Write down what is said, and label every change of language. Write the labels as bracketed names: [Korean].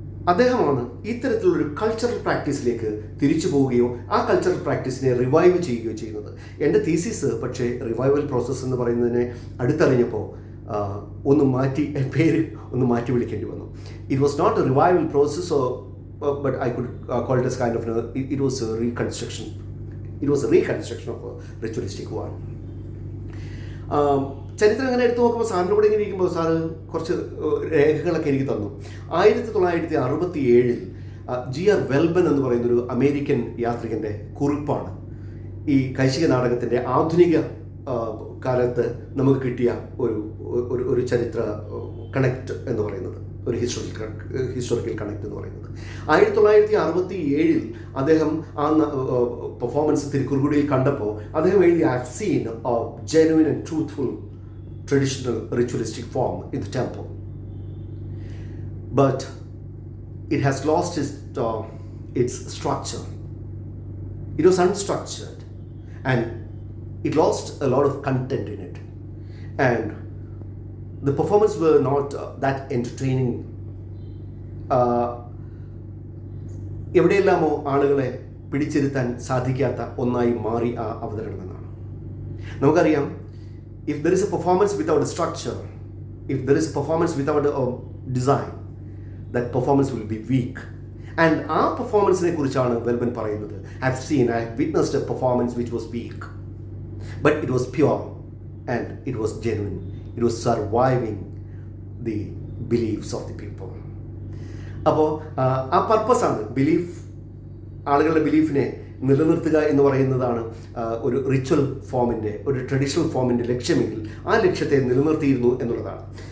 [Malayalam] അദ്ദേഹമാണ് ഇത്തരത്തിലുള്ളൊരു കൾച്ചറൽ പ്രാക്ടീസിലേക്ക് തിരിച്ചു പോവുകയോ ആ കൾച്ചറൽ പ്രാക്ടീസിനെ റിവൈവ് ചെയ്യുകയോ ചെയ്യുന്നത്. എൻ്റെ തീസിസ് പക്ഷേ റിവൈവൽ പ്രോസസ്സ് എന്ന് പറയുന്നതിനെ അടുത്തറിഞ്ഞപ്പോൾ ഒന്ന് മാറ്റി, പേര് ഒന്ന് മാറ്റി വിളിക്കേണ്ടി വന്നു. [English] It was not a revival process, but I could call it as kind of it was a reconstruction. It was a reconstruction of a ritualistic one. [Malayalam] ചരിത്രം അങ്ങനെ എടുത്തു നോക്കുമ്പോൾ സാറിൻ്റെ കൂടെ ഇങ്ങനെ ഇരിക്കുമ്പോൾ സാറ് കുറച്ച് രേഖകളൊക്കെ എനിക്ക് തന്നു. 1967 G.R. വെൽബൻ എന്ന് പറയുന്നൊരു അമേരിക്കൻ യാത്രികൻ്റെ കുറിപ്പാണ് ഈ കൈശിക നാടകത്തിൻ്റെ ആധുനിക കാലത്ത് നമുക്ക് കിട്ടിയ ഒരു ചരിത്ര കണക്റ്റ് എന്ന് പറയുന്നത്, ഒരു ഹിസ്റ്റോറിക്കൽ കണക്റ്റ് എന്ന് പറയുന്നത്. 1967 അദ്ദേഹം ആ പെർഫോമൻസ് തിരുക്കുറുകുടിയിൽ കണ്ടപ്പോൾ അദ്ദേഹം എഴുതി, [English] "I have seen a genuine and truthful traditional ritualistic form in the temple, but it has lost its structure. It was unstructured and it lost a lot of content in it, and the performance were not that entertaining." [Malayalam] എവിടെയെല്ലാമോ ആളുകളെ പിടിച്ചിരുത്താൻ സാധിക്കാത്ത ഒന്നായി മാറി ആ അവതരണം എന്നാണ്. നമുക്കറിയാം, [English] if there is a performance without a structure, if there is a performance without a design, that performance will be weak. [Malayalam] And ആ പെർഫോമൻസിനെ കുറിച്ചാണ് വെൽബൻ പറയുന്നത്. [English] I have witnessed a performance which was weak, but it was pure and it was genuine. It was surviving the beliefs of the people. [Malayalam] അപ്പോൾ ആ പർപ്പസാണ് belief, ആളുകളുടെ ബിലീഫിനെ നിലനിർത്തുക എന്ന് പറയുന്നതാണ് ഒരു റിച്വൽ ഫോമിൻ്റെ, ഒരു ട്രഡീഷണൽ ഫോമിൻ്റെ ലക്ഷ്യമെങ്കിൽ ആ ലക്ഷ്യത്തെ നിലനിർത്തിയിരുന്നു എന്നുള്ളതാണ്.